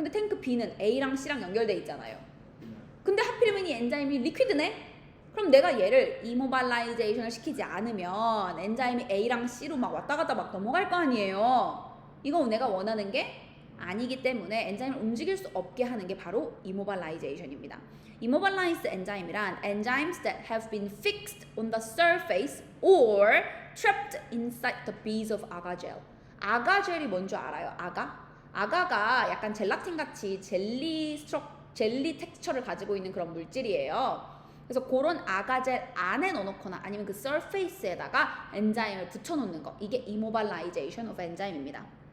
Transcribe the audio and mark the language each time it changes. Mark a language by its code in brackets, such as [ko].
[ko] 근데 탱크 B는 A랑 C랑 연결돼 있잖아요. 근데 하필이면 이 엔자임이 리퀴드네? 그럼 내가 얘를 이모발라이제이션을 시키지 않으면 엔자임이 A랑 C로 막 왔다 갔다 막 넘어갈 거 아니에요. 이건 내가 원하는 게 아니기 때문에 엔자임을 움직일 수 없게 하는 게 바로 immobilization입니다. [en] immobilized [ko] 엔자임이란 [en] enzymes that have been fixed on the surface or trapped inside the base of agar gel. [ko] 아가 젤이 뭔 줄 알아요? 아가가 약간 젤라틴 같이 젤리 텍스처를 가지고 있는 그런 물질이에요. 그래서 그런 아가젤 안에 넣어놓거나 아니면 그 서페이스에다가 엔자임을 붙여놓는 거, 이게 immobilization of 엔자임입니다.